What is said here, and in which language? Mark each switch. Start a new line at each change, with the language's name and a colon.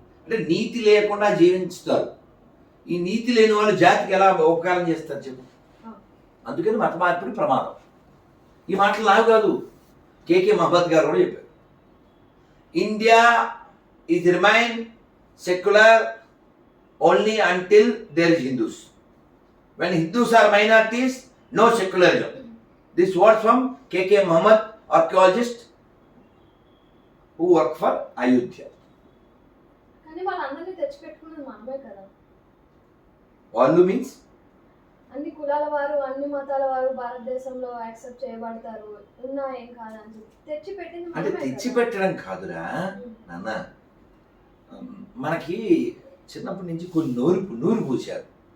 Telugu: అంటే నీతి లేకుండా జీవించుతారు. ఈ నీతి లేని వాళ్ళు జాతికి ఎలా ఉపకారం చేస్తారు చెప్పు? అందుకని మత మార్పిడి ప్రమాదం. ఈ మాటలు నాకు కాదు, కేకే మహమ్మద్ గారు కూడా చెప్పారు.
English: India is remain secular only until there is Hindus. When Hindus are minorities, no secularism. This word from K.K. Muhammad, archaeologist who work for Ayodhya.
Telugu: కానీ వాళ్ళందరినీ తెచ్చిపెట్టుకున్నది మనమే కదా. వాళ్ళు means అన్ని కులాల వారు అన్ని మతాల వారు భారతదేశంలో యాక్సెప్ట్ చేయబడతారు, ఉన్నా ఏం కాదని చెప్పి తెచ్చిపెట్టింది అంటే మనమే తెచ్చి కదా. పెట్టడం కాదురా నాన్న. మనకి చిన్నప్పటి నుంచి కొన్ని నూరు పూశారు.